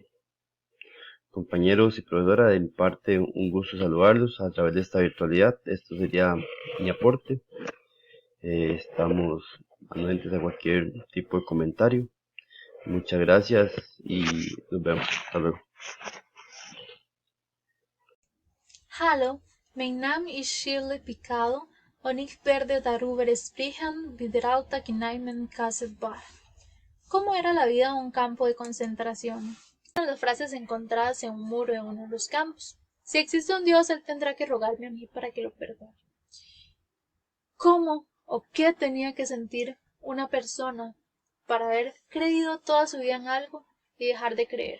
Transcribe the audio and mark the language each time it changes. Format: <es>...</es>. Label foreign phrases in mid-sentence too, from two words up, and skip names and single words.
<es>Compañeros y profesora, de mi parte un gusto saludarlos a través de esta virtualidad. Esto sería mi aporte. Estamos anuentes a cualquier tipo de comentario. Muchas gracias y nos vemos. Hasta luego.</es> <nl>Hallo, mijn naam is Shirley Picado</nl> <de>und ich werde darüber sprechen, wie der Alltag in einem KZ war.</de> <es>¿Cómo era la vida en un campo de concentración? Una de las frases encontradas en un muro en uno de los campos. Si existe un Dios, Él tendrá que rogarme a mí para que lo perdone. ¿Cómo o qué tenía que sentir una persona para haber creído toda su vida en algo y dejar de creer?</es>